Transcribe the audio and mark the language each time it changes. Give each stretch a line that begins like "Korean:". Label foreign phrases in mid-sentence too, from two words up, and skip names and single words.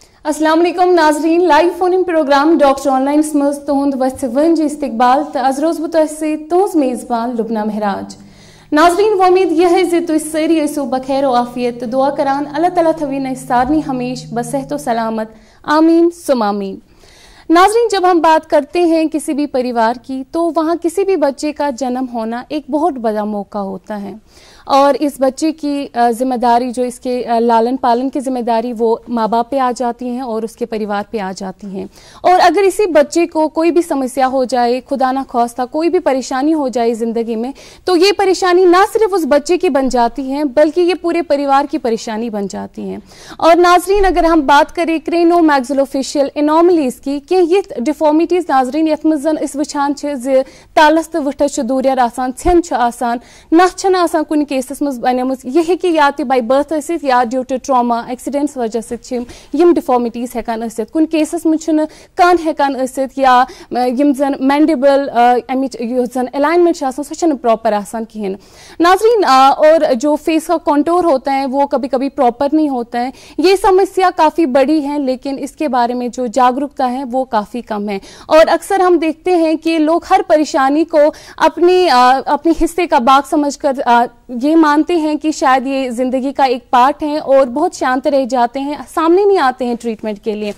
Arabic: السلام عليكم
Kashmiri: नाजरीन,
English: live phone in program
Kashmiri: डॉक्टर ऑनलाइन मज तुहद वथ वन इस्तकबाल तो आज रोज बह तुज मेज़बान लुबना महराज। नाजरीन वो उम्मीद यह है कि तुम सारी ऐसो बखैर आफियत दुआ करान अल्लाह ताला थवीन सारनी हमेश बसेहत सलामत आमीन सुम आमीन।
Hindi: नाजरीन, जब हम बात करते हैं किसी भी परिवार की तो वहाँ किसी भी बच्चे का जन्म होना एक बहुत बड़ा मौका होता है और इस बच्चे की जिम्मेदारी जो इसके लालन पालन की जिम्मेदारी वो माँ बाप पे आ जाती हैं और उसके परिवार पे आ जाती हैं। और अगर इसी बच्चे को कोई भी समस्या हो जाए, खुदा ना ख्वास्ता कोई भी परेशानी हो जाए ज़िंदगी में, तो ये परेशानी ना सिर्फ उस बच्चे की बन जाती है बल्कि ये पूरे परिवार की परेशानी बन जाती है। और नाजरीन, अगर हम बात करें
English: craniomaxillofacial anomalies
Hindi: की कि ये
Kashmiri: डिफॉर्मिटीज नाजरीन यथ मज इस वुछान तालस तो वुठस दूर आसान, छन आसान, नथ आसान कुछ केसस मज बनेम यह कि या तो
English: by birth
Kashmiri: या
English: due to trauma accidents
Kashmiri: वजह से डिफॉर्मिटीज हेकान कुछ केसस मज कान हेकान या जन मैंडिबल अमिच जन अलाइनमेंट सह प्रॉपर आसान कहें नाजरीन।
Hindi: और जो फेस का कॉन्टोर होता है वो कभी कभी प्रॉपर नहीं होता है। ये समस्या काफ़ी बड़ी है लेकिन इसके बारे में जो जागरूकता है वो काफ़ी कम है और अक्सर हम देखते हैं कि लोग हर परेशानी को अपने हिस्से का बाग समझकर ये मानते हैं कि शायद ये ज़िंदगी का एक पार्ट है और बहुत शांत रह जाते हैं, सामने नहीं आते हैं ट्रीटमेंट के लिए।